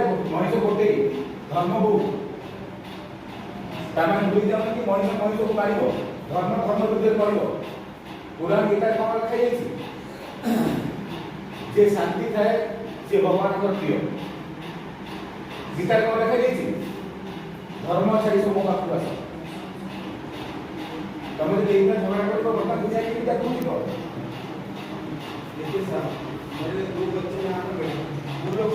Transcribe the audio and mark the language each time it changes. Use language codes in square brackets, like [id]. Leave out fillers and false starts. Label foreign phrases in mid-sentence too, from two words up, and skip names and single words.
[or] ମଣିଷ ଗୋଟେ ଧର୍ମ ବହୁତ ତାମାନେ ବୁଝି ଯାଉନ କି ମଣିଷ ମଣିଷକୁ ମାରିବ ଧର୍ମ ଧର୍ମ ବିରୁଦ୍ଧରେ କରିବ ପୁରାଣ ଗୀତାରେ କ'ଣ ଲେଖାଯାଇଛି ଯେ ଶାନ୍ତି ଥାଏ ସେ ଭଗବାନଙ୍କର ପ୍ରିୟ ଗୀତାରେ କ'ଣ ଲେଖାଯାଇଛି ଧର୍ମ ଛାଡ଼ି ସବୁ ପାଖକୁ ଆସ ତମେ ଯଦି ଏଇଟା ଝଗଡ଼ା କରିବ ବର୍ତ୍ତମାନ ଯାଇକି ତାକୁ ଯିବ [hi] देखिए साहब मेरे दो बच्चे यहाँ पे बैठे वो लोग